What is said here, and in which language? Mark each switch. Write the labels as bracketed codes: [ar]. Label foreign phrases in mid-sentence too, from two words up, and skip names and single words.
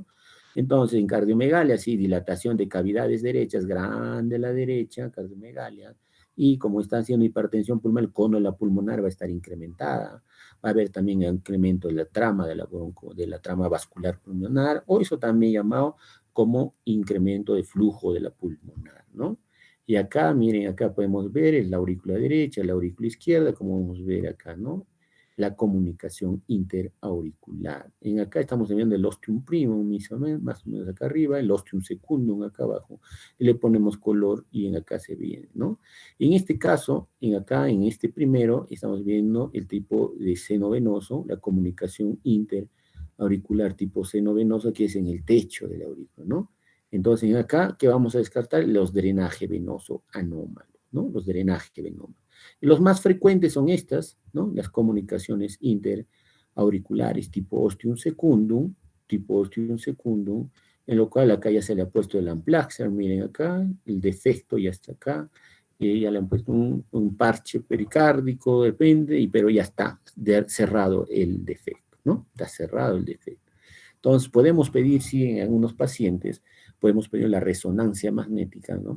[es] Entonces, en cardiomegalia, sí, dilatación de cavidades derechas, grande a la derecha, cardiomegalia, y como está haciendo hipertensión pulmonar, el cono de la pulmonar va a estar incrementada, va a haber también incremento de la trama, de la trama vascular pulmonar, o eso también llamado como incremento de flujo de la pulmonar, ¿no? Y acá, miren, acá podemos ver la aurícula derecha, la aurícula izquierda, como vamos a ver acá, ¿no? La comunicación interauricular. En acá estamos viendo el [la] ostium primum, [es] más o menos acá arriba, el [la] ostium secundum [es] acá abajo, y le ponemos color y en acá se ve, ¿no? En este caso, en este primero, estamos viendo el tipo de seno venoso, la comunicación interauricular tipo seno venoso, que es en el techo de la aurícula, ¿no? Entonces, acá, ¿qué vamos a descartar? Los drenaje venoso anómalo, ¿no? Los drenaje venoso. Y los más frecuentes son estas, ¿no? Las comunicaciones interauriculares tipo [la] ostium secundum, [es] en lo cual acá ya se le ha puesto el amplaxer, miren acá, el defecto ya está acá, y ya le han puesto un parche pericárdico, depende, pero ya está cerrado el defecto, ¿no? Está cerrado el defecto. Entonces, podemos pedir, sí, en algunos pacientes, podemos pedir la resonancia magnética, ¿no?